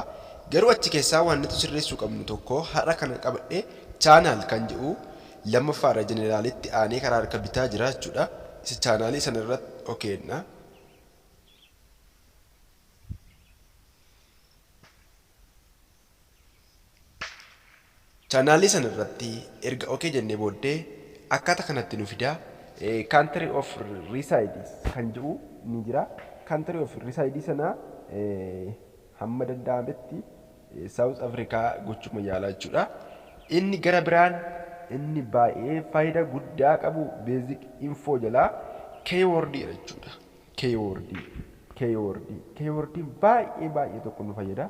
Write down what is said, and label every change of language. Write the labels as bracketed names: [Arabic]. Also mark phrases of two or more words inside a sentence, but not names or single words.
[Oromo] Garuu achi keessaa waan nuti sirreessuu qabnu tokko har'a kana qabadhee chaanaal kan jedhu lammaffaarra jeneraalitti aanee karaa harka bitaa jira jechuudha. Isa chaanaalii sana irratti okeenna. Chaanaalii sana irratti erga okee jennee booddee akkaataa kanatti nu fida. [English] Country of resides [Oromo] kan jedhu ni jira. [English] Country of resides [Oromo] sana hamma danda'ametti South Africa gochuma yaalaa jechuudha. Inni gara biraan inni baay'ee faayidaa guddaa qabu [English] basic info [Oromo] jalaa keyword jechuudha. Keyword baay'ee tokko nu fayyada.